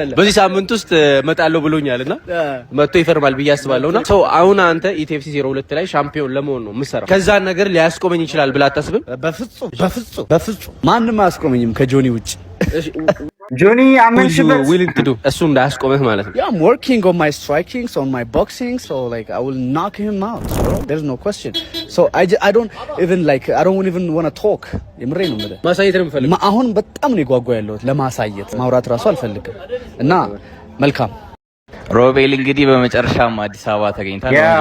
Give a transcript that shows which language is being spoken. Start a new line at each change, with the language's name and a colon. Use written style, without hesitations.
Amharic: በዚህ ሳምንት ውስጥ መጣለው ብሎኛልና መጥቶ ይፈርማል ብዬ አስባለሁና ሰው አሁን አንተ ኢቲኤፍሲ 02 ላይ ሻምፒዮን ለመሆን ነው የምሰራው። ከዛን ነገር ሊያስቆመኝ ይችላል ብላ አታስብም? በፍጹም ማንም አያስቆመኝም ከጆኒ ውጭ። ጆኒ አመንሽበት
English: willing to do
Amharic: እሱ እንዳያስቆመህ ማለት ነው።
English: I'm working on my striking, so on my boxing, so like I will knock him out, bro. There's no question. So I don't even want to talk.
Amharic: የምሬ ነው ማለት ማሳየት ነው የምፈልገው። አሁን በጣም ነው የጓጓ ያለሁት ለማሳየት። ማውራት ራሱ አልፈልግም እና መልካም ሮቤል እንግዲህ በመጨረሻም አዲስ አበባ ተገኝታል።